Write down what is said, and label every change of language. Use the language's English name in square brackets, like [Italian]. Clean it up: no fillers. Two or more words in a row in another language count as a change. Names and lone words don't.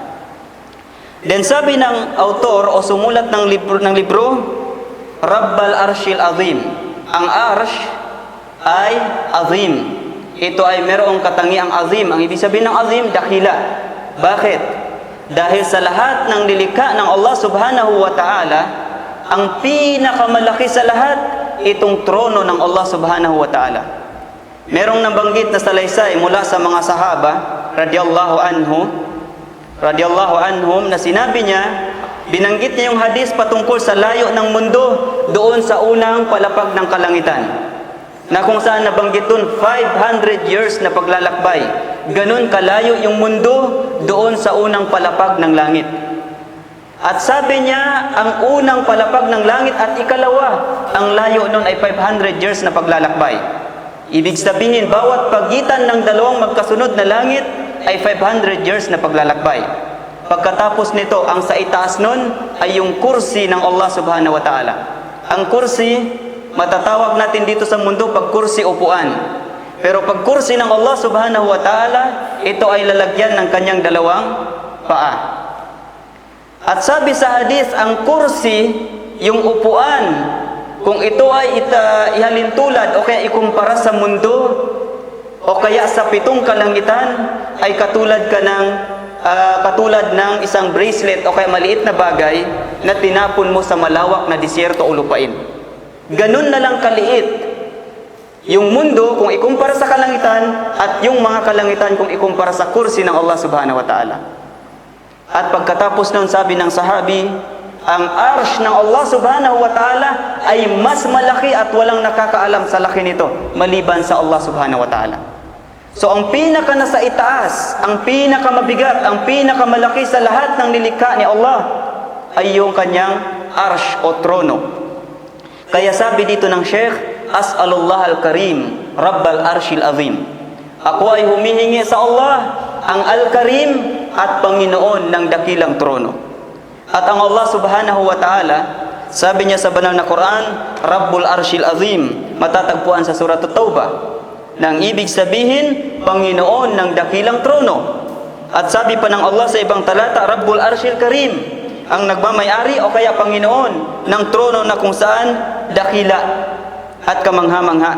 [Filipino] Then sabi ng autor o sumulat ng libro, [Arabic] رب العرش العظيم. [Filipino] Ang arsh ay azim. Ito ay merong katangiang azim. Ang ibig sabihin ng azim, dakila. Bakit? Dahil sa lahat ng nilikha ng Allah [Arabic] سبحانه وتعالى, [Filipino] ang pinakamalaki sa lahat, itong trono ng Allah [Arabic] سبحانه وتعالى. [Filipino] Merong nabanggit na salaysay mula sa mga sahaba [Arabic] رضي الله عنهم [Filipino] na sinabi niya, binanggit niya yung hadis patungkol sa layo ng mundo doon sa unang palapag ng kalangitan, na kung saan nabanggit doon 500 years na paglalakbay. Ganun kalayo yung mundo doon sa unang palapag ng langit. At sabi niya, ang unang palapag ng langit at ikalawa, ang layo noon ay 500 years na paglalakbay. Ibig sabihin, bawat pagitan ng dalawang magkasunod na langit ay 500 years na paglalakbay. Pagkatapos nito, ang sa itaas nun ay yung kursi ng Allah [Arabic] سبحانه وتعالى. [Filipino] Ang kursi, matatawag natin dito sa mundo pag kursi upuan. Pero pag kursi ng Allah [Arabic] سبحانه وتعالى, [Filipino] ito ay lalagyan ng kanyang dalawang paa. At sabi sa hadis, ang kursi, yung upuan, kung ito ay ihalintulad o kaya ikumpara sa mundo o kaya sa 7 kalangitan, ay katulad ka ng katulad ng isang bracelet o kaya maliit na bagay na tinapon mo sa malawak na disyerto o lupain. Ganun na lang kaliit yung mundo kung ikumpara sa kalangitan at yung mga kalangitan kung ikumpara sa kursi ng Allah [Arabic] سبحانه وتعالى. [Filipino] At pagkatapos nun, sabi ng sahabi, ang arsh ng Allah [Arabic] سبحانه وتعالى [Filipino] ay mas malaki at walang nakakaalam sa laki nito maliban sa Allah [Arabic] سبحانه وتعالى. [Filipino] So ang pinaka nasa itaas, ang pinaka mabigat, ang pinaka malaki sa lahat ng nilikha ni Allah ay yung kanyang arsh o trono. Kaya sabi dito ng Sheikh, [Arabic] أسأل الله الكريم رب العرش العظيم. [Filipino] Ako ay humihingi sa Allah, ang Al-Karim at Panginoon ng dakilang trono. At ang Allah [Arabic] سبحانه وتعالى, [Filipino] sabi niya sa banal na Quran, [Arabic] رب العرش العظيم, [Filipino] matatagpuan sa Surat At-Taubah, nang ibig sabihin, Panginoon ng dakilang trono. At sabi pa ng Allah sa ibang talata, [Arabic] رب العرش الكريم, [Filipino] ang nagmamayari o kaya Panginoon ng trono na kung saan dakila at kamangha-mangha.